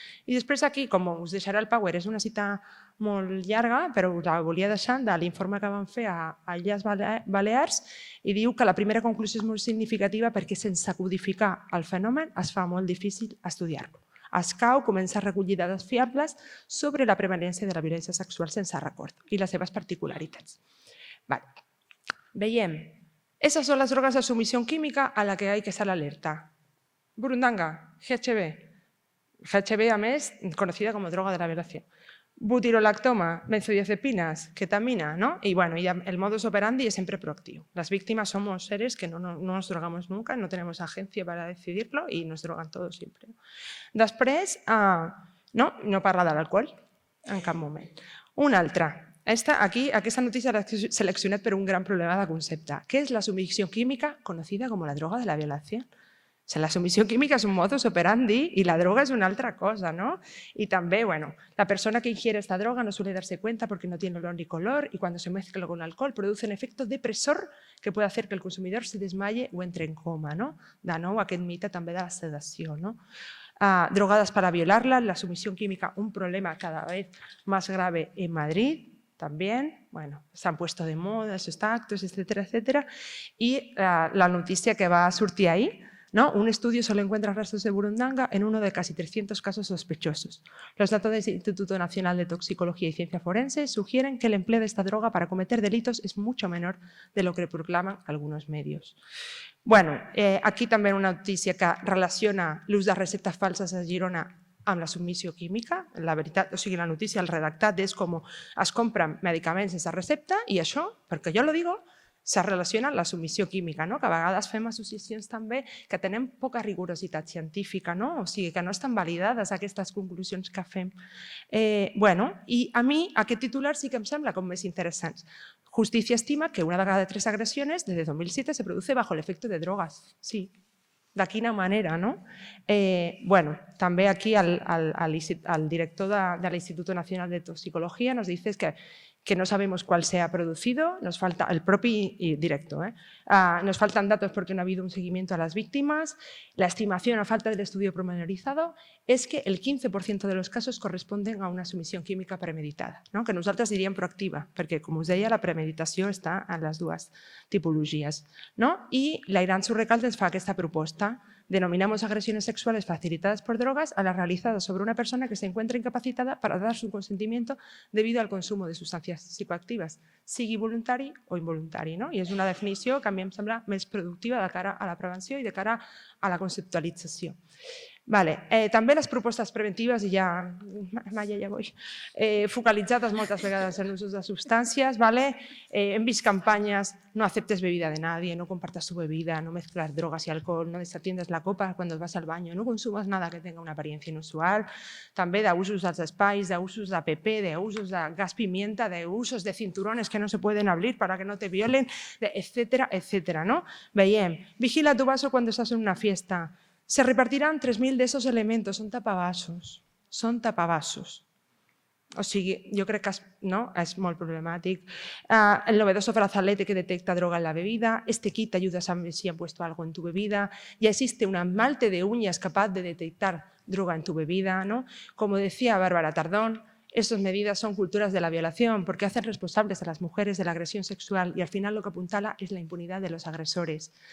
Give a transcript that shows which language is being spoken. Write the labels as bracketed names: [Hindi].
[Catalan] I després aquí, com us deixarà el Power, és una cita molt llarga, però us la volia deixar de l'informe que van fer a Illes Balears i diu que la primera conclusió és molt significativa perquè sense codificar el fenomen es fa molt difícil estudiar-lo. Escau comença a recollir dades fiables sobre la prevalència de la violència sexual sense record i les seves particularitats. Veiem. [Spanish] Esas son las drogas de sumisión química a la que hay que estar alerta. Burundanga, GHB. GHB, [Catalan] a més, [Spanish] conocida como droga de la violación. Butirolactoma, benzodiazepinas, ketamina, ¿no? Y el modus operandi es siempre proactivo. Las víctimas somos seres que no nos drogamos nunca, no tenemos agencia para decidirlo y nos drogan todos siempre. [Catalan] Després, no parla de l'alcohol en cap moment. Una altra. Aquesta notícia l'he seleccionat per un gran problema de concepte. Què és la submissió química [Spanish] conocida como la droga de la violación? La submissió química es un modus operandi y la droga es una otra cosa, ¿no? Y también, bueno, la persona que ingiere esta droga no suele darse cuenta porque no tiene olor ni color y cuando se mezcla con alcohol produce un efecto depresor que puede hacer que el consumidor se desmaye o entre en coma, no? [Catalan] De nou, aquest mite també de la sedació, no? [Spanish] Drogadas para violarla, la sumisión química, un problema cada vez más grave en Madrid, también, bueno, se han puesto de moda esos actos, etcétera, etcétera. Y la noticia que va a [Catalan] sortir [Spanish] ahí, ¿no? Un estudio solo encuentra rastros de burundanga en uno de casi 300 casos sospechosos. Los datos del Instituto Nacional de Toxicología y Ciencia Forense sugieren que el empleo de esta droga para cometer delitos es mucho menor de lo que proclaman algunos medios. [Catalan] Bueno, aquí també una notícia que relaciona l'ús de receptes falses a Girona amb la submissió química. La veritat, o sigui, la notícia, el redactat és com es compren medicaments sense recepta i això, perquè jo [Spanish] lo digo, se relaciona [Catalan] amb la submissió química, no? Que a vegades fem associacions també que tenen poca rigorositat científica, no? O sigui, que no estan validades aquestes conclusions que fem. Bueno, i a mi aquest titular sí que em sembla com més interessant. [Spanish] Justicia estima que una de cada 3 agresiones desde 2007 se produce bajo el efecto de drogas. [Catalan] Sí, de quina manera, no? Bueno, també aquí el director de [Spanish] l'Instituto Nacional de Toxicología nos dice que no sabemos cuál se ha producido, nos falta el propio directo, nos faltan datos porque no ha habido un seguimiento a las víctimas, la estimación a falta del estudio pormenorizado es que el 15% de los casos corresponden a una sumisión química premeditada, no? [Catalan] Que nosaltres diríem proactiva, perquè, com us deia, la premeditació està en les dues tipologies. [Spanish] No? [Catalan] I l'Airan Surrecalde ens fa aquesta proposta. [Spanish] Denominamos agresiones sexuales facilitadas por drogas a las realizadas sobre una persona que se encuentra incapacitada para dar su consentimiento debido al consumo de sustancias psicoactives, [Catalan] sigui voluntari o involuntari. [Spanish] No? [Catalan] I és una definició que a mi em sembla més productiva de cara a la prevenció i de cara a la conceptualització. Vale. També les propostes preventives, i ja, Maya, ja vull, focalitzades moltes vegades en l'ús de substàncies. Vale? Hem vist campanyes, [Spanish] no aceptes bebida de nadie, no compartas tu bebida, no mezclas drogas y alcohol, no desatiendes la copa cuando vas al baño, no consumas nada que tenga una apariencia inusual. [Catalan] També d'usos dels espais, d'usos d'APP, d'usos de [Spanish] gas pimienta, d'usos de cinturones que no se pueden abrir para que no te violen, etcétera, etcétera. ¿No? [Catalan] Veiem, [Spanish] vigila tu vaso cuando estás en una fiesta. Se repartirán 3.000 de esos elementos, son tapavasos, [Catalan] són tapavasos. O sigui, jo crec que és molt problemàtic. [Spanish] El novedoso brazalete que detecta droga en la bebida, este kit te ayuda a saber si han puesto algo en tu bebida, ya existe un esmalte de uñas capaz de detectar droga en tu bebida, ¿no? Como decía Bárbara Tardón, estas medidas son culturas de la violación porque hacen responsables a las mujeres de la agresión sexual y al final lo que apuntala es la impunidad de los agresores.